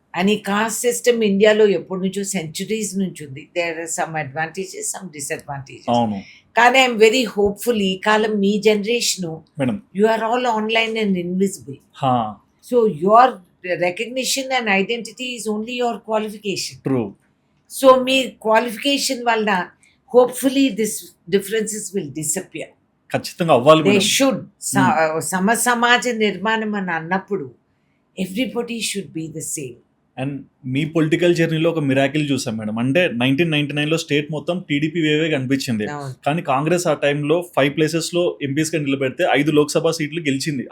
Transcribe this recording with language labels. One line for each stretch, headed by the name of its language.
Telugu: అని cost system ఇండియాలో ఎప్పటి నుంచో సెంచురీస్ నుంచి ఉంది.
English: There are some advantages, some disadvantages. కానీ I'm very hopeful,
Telugu: ఈ కాలం మీ generation
English: You are all online and invisible. So your recognition and identity is only your qualification. So
Telugu: మీ qualification వల్ల
English: hopefully this differences will disappear.
Telugu: ఖచ్చితంగా అవ్వాలి.
English: They should.
Telugu: సమాజ నిర్మాణం అని అన్నప్పుడు
English: Everybody should be the same.
Telugu: And మీ political జర్నీలో ఒక miracle చూసాం మేడం, అంటే 1999లో స్టేట్ మొత్తం టీడీపీ వేవే కనిపించింది. కానీ కాంగ్రెస్ ఆ టైంలో 5 places లో ఎంపీస్ గా నిలబెడితే 5 లోక్సభ సీట్లు గెలిచింది.